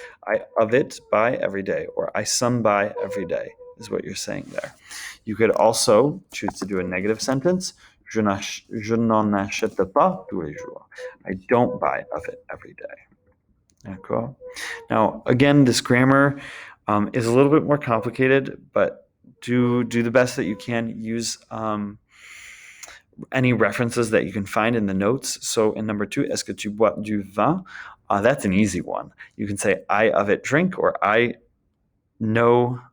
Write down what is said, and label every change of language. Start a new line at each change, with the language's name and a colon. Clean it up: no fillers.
English: I of it buy every day, or I some buy every day is what you're saying there. You could also choose to do a negative sentence.
French: Je n'en achète pas tous les jours.
English: I don't buy of it every day.
French: D'accord?
English: Now, again, this grammar is a little bit more complicated, but do the best that you can. Use any references that you can find in the notes. So in number 2,
French: est-ce que tu bois du vin?
English: That's an easy one. You can say I of it drink, or I know